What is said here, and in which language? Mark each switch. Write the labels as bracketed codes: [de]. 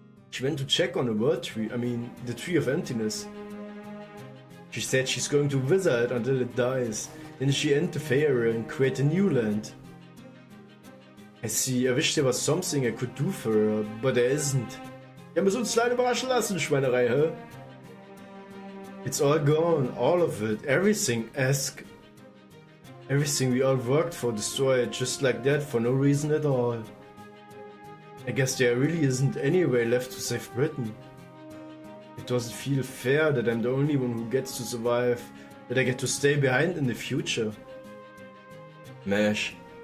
[en] She went to check on the world tree, the tree of emptiness. She said she's going to wither it until it dies. Then she end the Fey area and create a new land. I see, I wish there was something I could do for her, but there isn't. [de] Ja, müssen uns leider überraschen lassen, Schweinerei, hä? [en] It's all gone, all of it, everything, everything we all worked for destroyed just like that for no reason at all. I guess there really isn't any way left to save Britain. It doesn't feel fair that I'm the only one who gets to survive, that I get to stay behind in the future. Mesh.